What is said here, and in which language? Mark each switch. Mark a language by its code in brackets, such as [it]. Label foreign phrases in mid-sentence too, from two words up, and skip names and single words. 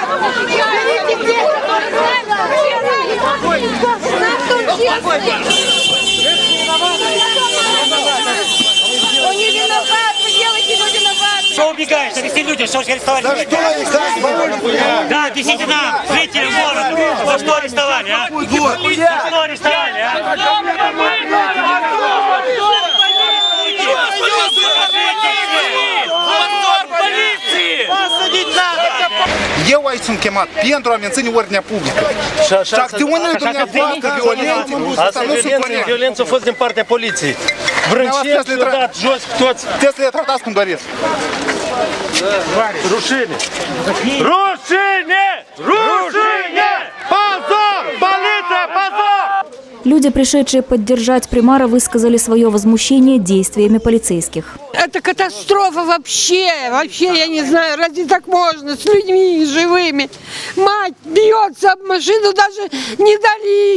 [ru] Берите всех, он не виноват, вы делаете его виноватым! Что убегаешь? Отвезти люди, что арестовали? За что арестовали? Да, отвезите нам, жителям города. За что арестовали, а? За что арестовали, а? [ro] Eu aici sunt chemat pentru a menține ordinea publică. Și acțiunile dumneavoastră violente, asta nu sunt corecte. Violența a fost din partea poliției. Vrânceni și-au dat jos toți. Trebuie să le tratați cum doriți. Rușine! Rușine! Rușine! [ru] Позор! Полиция! Позор! Люди, пришедшие поддержать Примара, высказали свое возмущение действиями полицейских. Это катастрофа вообще, я не знаю, разве так можно с людьми живыми? Мать бьется об машину, даже не дали.